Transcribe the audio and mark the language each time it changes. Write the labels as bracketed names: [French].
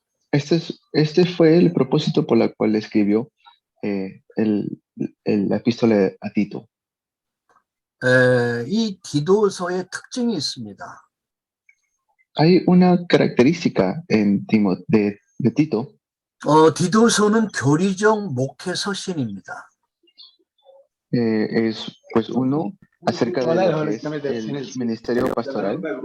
[Spanish] Este fue el propósito por el cual escribió la epístola a Tito. [Korean] 이 디도서의 특징이 있습니다. [Spanish] Hay una característica de Tito. [Korean] 디도서는 교리적 목회 서신입니다. [Spanish] Es pues uno acerca de lo que es el ministerio pastoral.